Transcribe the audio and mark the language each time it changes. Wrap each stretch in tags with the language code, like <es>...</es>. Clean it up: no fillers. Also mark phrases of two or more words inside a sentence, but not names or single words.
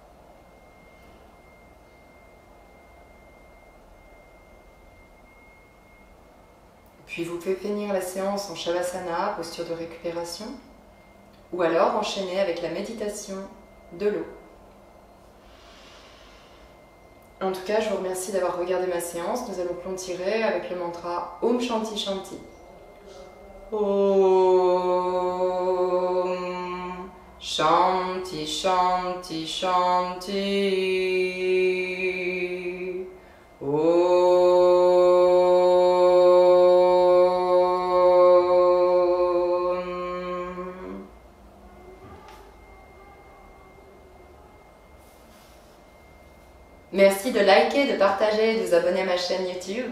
<fr>Puis vous pouvez finir la séance en Shavasana, posture de récupération, ou alors enchaîner avec la méditation de l'eau. En tout cas, je vous remercie d'avoir regardé ma séance. Nous allons clôturer avec le mantra Om Shanti Shanti.</fr> <sa>Om Shanti Shanti Shanti. Om.</sa> <fr>Merci de liker, de partager, de vous abonner à ma chaîne YouTube.</fr>